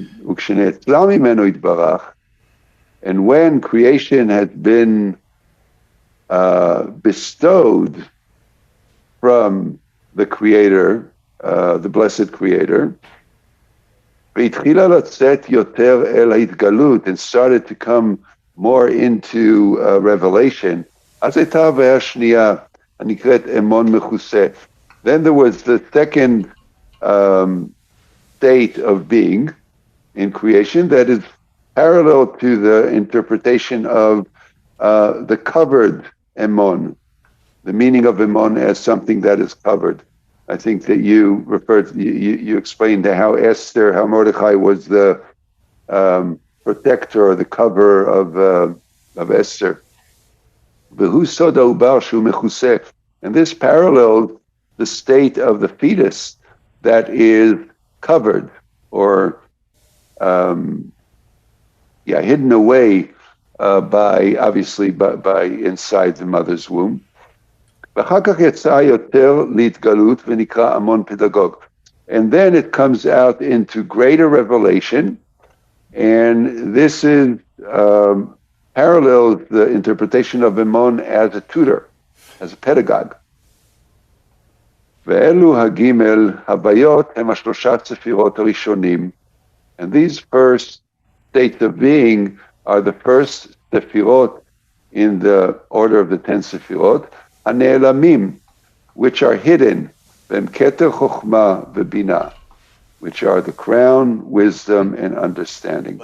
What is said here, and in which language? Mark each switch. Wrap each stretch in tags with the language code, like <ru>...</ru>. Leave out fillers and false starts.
<en>וכשנאצלה ממנו יתברך, and when creation has been bestowed from the Creator, the blessed Creator, והתחילה לצאת יותר אל ההתגלות and started to come more into revelation.</en> <he>אז הייתה הבעיה השנייה הנקראת אמון מכוסה.</he> <en>Then there was the second state of being in creation that is parallel to the interpretation of the covered emon, the meaning of emon as something that is covered. I think that you referred, you explained how Esther, how Mordecai was the protector or the cover of Esther. And this parallels the state of the fetus that is covered or hidden away by obviously by inside the mother's womb.</en> <he>ואחר כך יצא יותר להתגלות ונקרא המון פדגוג.</he> <en>And then it comes out into greater revelation, and this is parallels the interpretation of Emon as a tutor, as a pedagogue. ואלו הגימל הוויות הם השלושת ספירות הראשונים, and these first states of being are the first sefirot in the order of the 10 sefirot, הנעלמים, which are hidden, והם כתר חוכמה ובינה, which are the crown, wisdom, and understanding.</en>